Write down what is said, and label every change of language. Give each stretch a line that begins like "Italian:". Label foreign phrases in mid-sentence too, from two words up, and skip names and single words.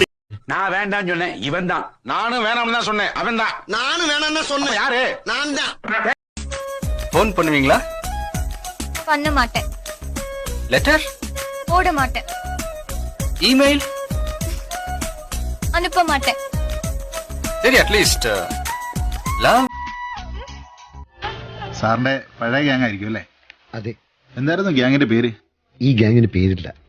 Tamil: நான் வேண்டாம் சொன்னேன், இவன் தான். நானும் வேணாம்னு தான் சொன்னேன், அவன் தான். நானும் வேணாம்னு தான் சொன்னேன், யாரு? நான் தான். ஃபோன் பண்ணுவீங்களா? பண்ண மாட்டேன். லெட்டர் போட மாட்டேன். இமெயில் அனுப்ப மாட்டேன். சரி, அட்லீஸ்ட் ലവ്.
Malayalam: സാറിന്റെ പഴയ ഗ്യാങ് ആയിരിക്കും അല്ലേ? അതെ. എന്തായിരുന്നു ഗ്യാങ്ങിന്റെ പേര്? ഈ ഗ്യാങ്ങിന് പേരില്ല.